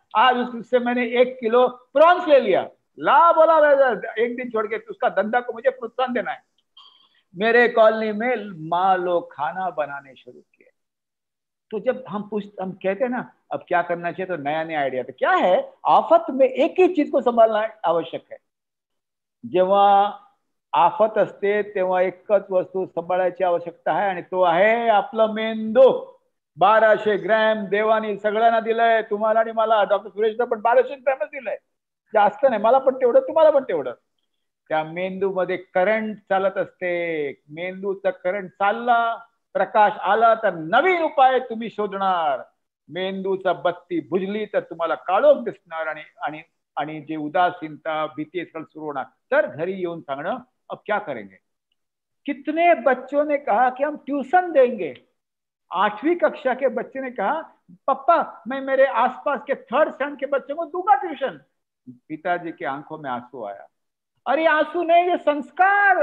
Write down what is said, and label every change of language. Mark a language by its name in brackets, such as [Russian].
[Hindi] आज उससे मैंने 1 किलो प्रॉन्स ले लिया। ला बोला एक दिन छोड़ के उसका धंधा को मुझे प्रोत्साहन देना है। मेरे कॉलोनी में माँ लोग खाना बनाने शुरू किए। तो जब हम कहते हैं ना अब क्या करना चाहिए, तो नया नया आइडिया। तो क्या है, आफत में एक ही चीज को संभालना आवश्यक है। [Marathi] जेव्हा आफत असते तेव्हा एकच वस्तू सांभाळायची आवश्यकता आहे, आणि तो आहे आपलं मेंदू। 1200 ग्रॅम देवानी सगळ्यांना दिलंय, तुम्हाला आणि मला। डॉक्टर सुरेशला पण 1200 ग्रॅमच दिलंय, जास्त नाही। मला पण तेवढं, तुम्हाला पण तेवढं। त्या मेंदूमध्ये करंट चालत असते। मेंदूचा करंट चालला, प्रकाश आला तर नवीन उपाय तुम्ही शोधणार। मेंदूचा बत्ती बुझली तर तुम्हाला काळोख दिसणार, आणि जे उदासीनता भीती सुरू होणार। तर घरी येऊन सांगणं [Hindi] अब क्या करेंगे। कितने बच्चों ने कहा कि हम ट्यूशन देंगे। 8वीं कक्षा के बच्चे ने कहा पापा मैं मेरे आसपास के 3rd स्टैंडर्ड के बच्चों को दूंगा ट्यूशन। पिताजी की आंखों में आंसू आया। अरे आंसू नहीं, ये संस्कार।